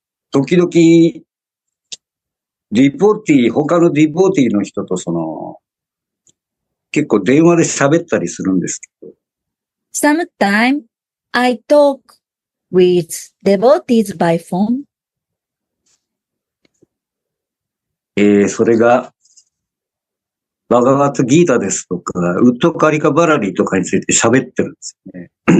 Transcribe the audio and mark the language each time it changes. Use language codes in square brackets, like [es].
[ja] 時々、他のディポーティーの人と結構電話で喋ったりするんですけど。 [en] Sometimes I talk with devotees by phone. [ja] それが、バガバットギータですとか、ウッドカリカバラリーとかについて喋ってるんですよね。